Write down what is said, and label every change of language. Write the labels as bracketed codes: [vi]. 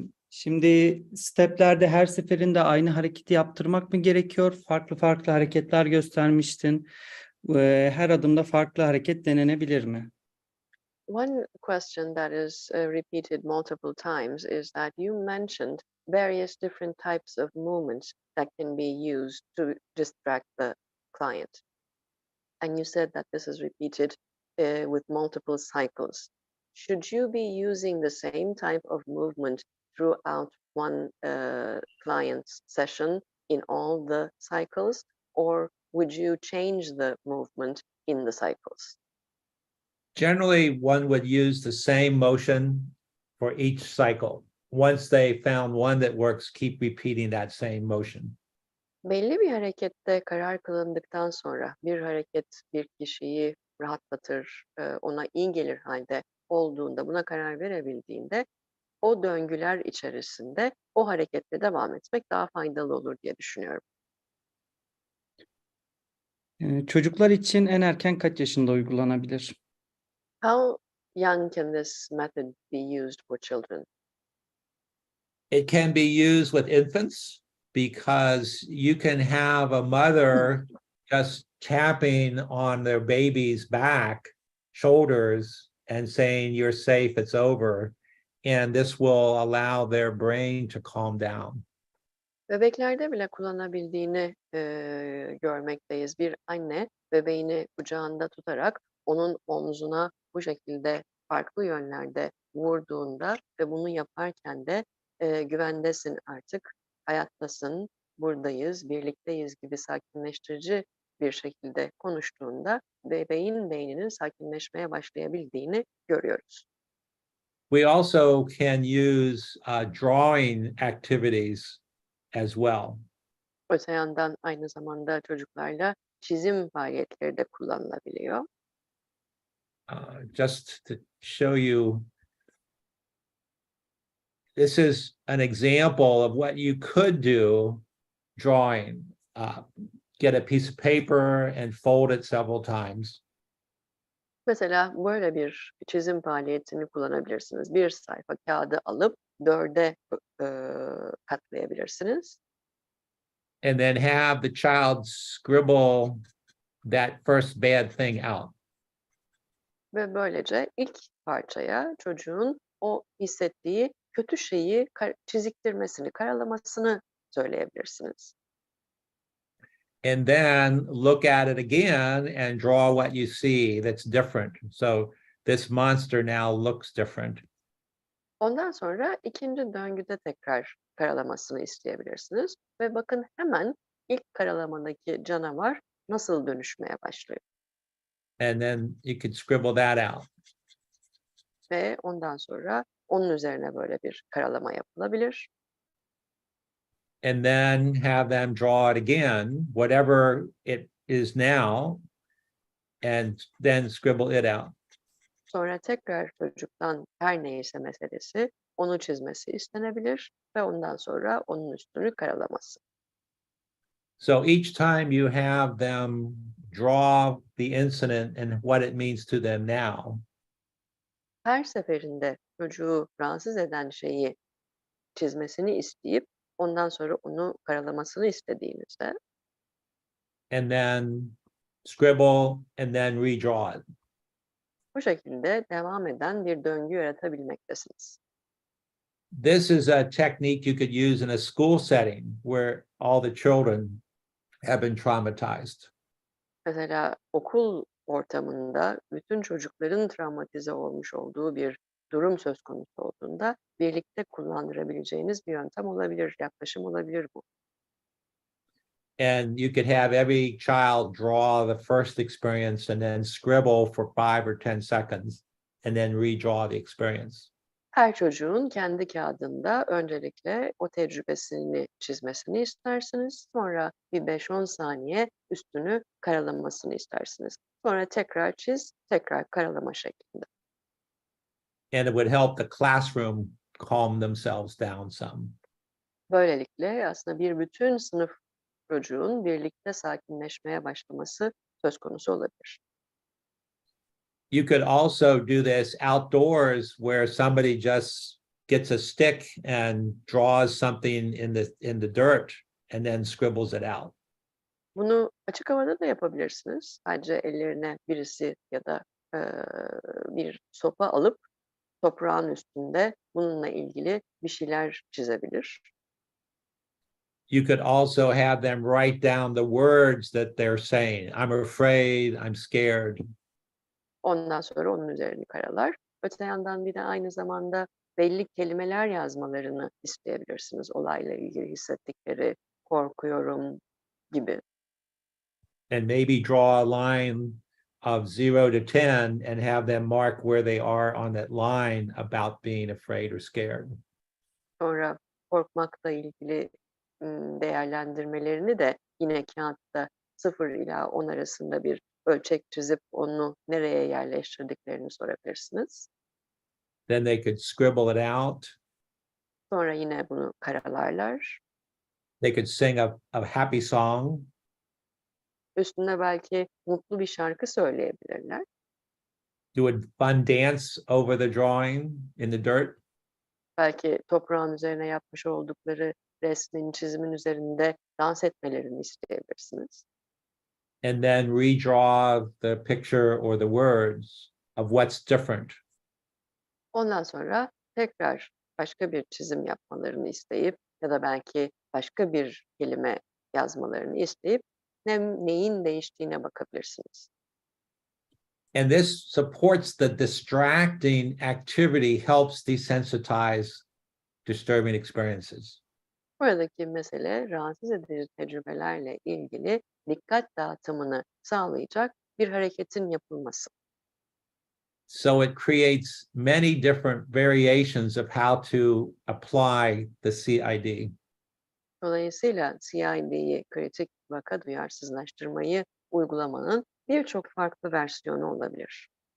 [tr] Şimdi steplerde her seferinde aynı hareketi yaptırmak mı gerekiyor? Farklı farklı hareketler göstermiştin. Her adımda farklı hareket denenebilir mi? [en] One question that is repeated multiple times is that you mentioned various different types of movements that can be used to distract the client. And you said that this is repeated with multiple cycles. Should you be using the same type of movement throughout one client's session in all the cycles, or would you change the movement in the cycles? Generally, one would use the same motion for each cycle. Once they found one that works, keep repeating that same motion. [tr] Belli bir harekette karar kılındıktan sonra bir hareket bir kişiyi rahatlatır, ona iyi gelir halde olduğunda, buna karar verebildiğinde o döngüler içerisinde o hareketle devam etmek daha faydalı olur diye düşünüyorum. Çocuklar için en erken kaç yaşında uygulanabilir? [en] How young can this method be used for children? It can be used with infants because you can have a mother just tapping on their baby's back, shoulders, and saying, "You're safe, it's over." And this will allow their brain to calm down. [tr] Bebeklerde bile kullanabildiğini görmekteyiz. Bir anne bebeğini kucağında tutarak onun omzuna bu şekilde farklı yönlerde vurduğunda ve bunu yaparken de güvendesin artık, hayattasın, buradayız, birlikteyiz gibi sakinleştirici bir şekilde konuştuğunda bebeğin beyninin sakinleşmeye başlayabildiğini görüyoruz. [en] We also can use drawing activities as well. [tr] Öte yandan aynı zamanda çocuklarla çizim faaliyetleri de kullanılabiliyor. [en] Just to show you, this is an example of what you could do drawing. Get a piece of paper and fold it several times. [tr] Mesela böyle bir çizim faaliyetini kullanabilirsiniz. Bir sayfa kağıdı alıp 4'e katlayabilirsiniz. [en] And then have the child scribble that first bad thing out. [tr] Ve böylece ilk parçaya çocuğun o hissettiği kötü şeyi çiziktirmesini, karalamasını söyleyebilirsiniz. [en] And then look at it again and draw what you see that's different. So this monster now looks different. [tr] Ondan sonra ikinci döngüde tekrar karalamasını isteyebilirsiniz. Ve bakın hemen ilk karalamadaki canavar nasıl dönüşmeye başlıyor. [en] And then you could scribble that out. [tr] Ve ondan sonra onun üzerine böyle bir karalama yapılabilir. [en] And then have them draw it again, whatever it is now, and then scribble it out. [tr] Sonra tekrar çocuktan her neyse meselesi onu çizmesi istenebilir ve ondan sonra onun üstünü karalaması. [en] So each time you have them draw the incident and what it means to them now, [tr] Her seferinde çocuğu rahatsız eden şeyi çizmesini isteyip ondan sonra onu karalamasını istediğinizde [en] and then scribble and then redraw it. [tr] bu şekilde devam eden bir döngü yaratabilmektesiniz. [en] This is a technique you could use in a school setting where all the children have been traumatized. [tr] Mesela okul ortamında bütün çocukların travmatize olmuş olduğu bir durum söz konusu olduğunda birlikte kullandırabileceğiniz bir yöntem olabilir, yaklaşım olabilir bu. [en] And you could have every child draw the first experience and then scribble for 5 or 10 seconds and then redraw the experience. [tr] Her çocuğun kendi kağıdında öncelikle o tecrübesini çizmesini istersiniz. Sonra bir 5-10 saniye üstünü karalamasını istersiniz. Sonra tekrar çiz, tekrar karalama şeklinde. [en] And it would help the classroom calm themselves down some. [tr] Böylelikle aslında bir bütün sınıf çocuğun birlikte sakinleşmeye başlaması söz konusu olabilir. [en] You could also do this outdoors where somebody just gets a stick and draws something in the dirt and then scribbles it out. [tr] Bunu açık havada da yapabilirsiniz. Sadece ellerine birisi ya da bir sopa alıp toprağın üstünde bununla ilgili bir şeyler çizebilir. [en] you could also have them write down the words that they're saying. I'm afraid, I'm scared. [tr] Ondan sonra onun üzerini karalar. Öte yandan bir de aynı zamanda belli kelimeler yazmalarını isteyebilirsiniz. Olayla ilgili hissettikleri, korkuyorum gibi. [en] And maybe draw a line of 0 to 10 and have them mark where they are on that line about being afraid or scared. [tr] Sonra korkmakla ilgili değerlendirmelerini de yine kağıtta 0 ila 10 arasında bir ölçek çizip onu nereye yerleştirdiklerini sorabilirsiniz. [en] Then they could scribble it out. [tr] Sonra yine bunu karalarlar. [en] They could sing a happy song. [tr] Üstüne belki mutlu bir şarkı söyleyebilirler. [en] Do a fun dance over the drawing in the dirt. [tr] Belki toprağın üzerine yapmış oldukları resmin, çizimin üzerinde dans etmelerini isteyebilirsiniz. [en] And then redraw the picture or the words of what's different. [tr] Ondan sonra tekrar başka bir çizim yapmalarını isteyip ya da belki başka bir kelime yazmalarını isteyip neyin değiştiğine bakabilirsiniz. [en] And this supports the distracting activity, helps desensitize disturbing experiences. [tr] Buradaki mesele rahatsız edici tecrübelerle ilgili dikkat dağıtımını sağlayacak bir hareketin yapılması. [en] So it creates many different variations of how to apply the CID. [tr] Dolayısıyla CID'yi, kritik vaka duyarsızlaştırmayı uygulamanın birçok farklı versiyonu olabilir.